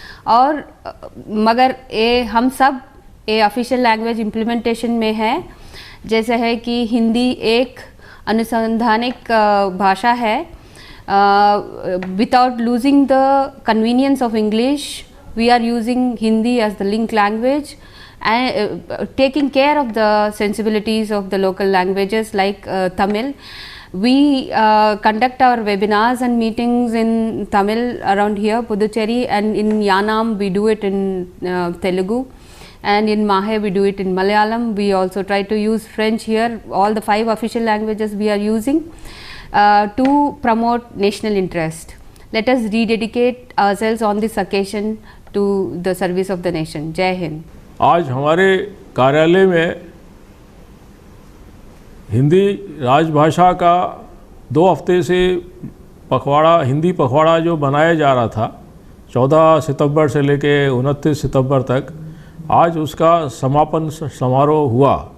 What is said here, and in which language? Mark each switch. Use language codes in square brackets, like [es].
[hi] और मगर ये हम सब ये ऑफिशियल लैंग्वेज इम्प्लीमेंटेशन में है, जैसे है कि हिंदी एक अनुसंधानिक भाषा है। [en] Without losing the convenience of English we are using Hindi as the link language and taking care of the sensibilities of the local languages like Tamil. We conduct our webinars and meetings in Tamil around here, Puducherry, and in Yanam we do it in Telugu, and in Mahe we do it in Malayalam. We also try to use French here. All the 5 official languages we are using to promote national interest. Let us rededicate ourselves on this occasion to the service of the nation. Jai Hind. [hi] आज हमारे कार्यालय में हिंदी राजभाषा का 2 हफ्ते से पखवाड़ा, हिंदी पखवाड़ा जो बनाया जा रहा था 14 सितंबर से लेके 29 सितंबर तक, आज उसका समापन समारोह हुआ।